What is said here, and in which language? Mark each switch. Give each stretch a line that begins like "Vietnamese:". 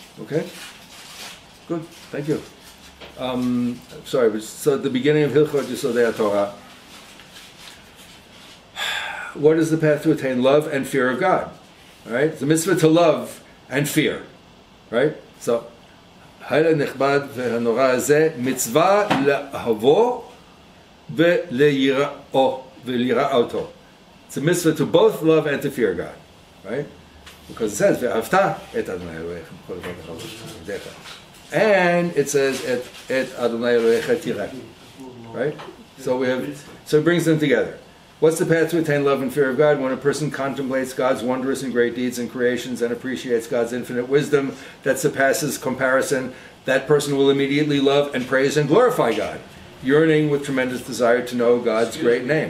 English: okay, good, thank you. Sorry, so at the beginning of Hilchot Teshuvah, what is the path to attain love and fear of God? All right, it's a mitzvah to love and fear, right? So.
Hebrew: הנכבד והנורא הזה, מצווה לאהבו וליראתו.
English: It's a mitzvah to both love and to fear God, right? Because it says,
Hebrew: ואהבת את אדוני אלוהיך.
English: And it says,
Hebrew: את אדוני אלוהיך תראה.
English: Right? So it brings them together. What's the path to attain love and fear of God? When a person contemplates God's wondrous and great deeds and creations and appreciates God's infinite wisdom that surpasses comparison, that person will immediately love and praise and glorify God. yearning with tremendous desire to know God's great name.